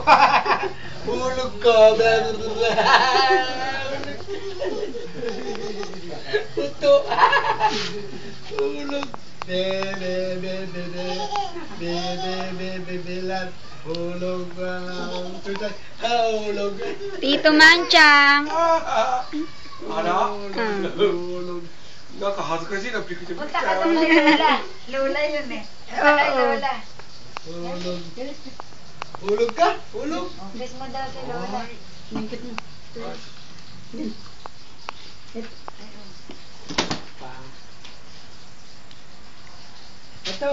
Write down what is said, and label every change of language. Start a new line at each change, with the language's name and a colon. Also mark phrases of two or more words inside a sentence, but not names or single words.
Filipino: Hulog ka. Puto. Hulog. Bebelat. Hulog ka lang. Hulog. Tito Manchang. Ano? Hulog.
Japanese: なんか恥ずかしいな、ピクチャピクチ
Filipino: Punta ャ ka doon kay Lola. Lola yun eh. Punta kay Lola. Hulog. Hulog ka? Hulog. Oh, kiss mo daw si Lola. Ito.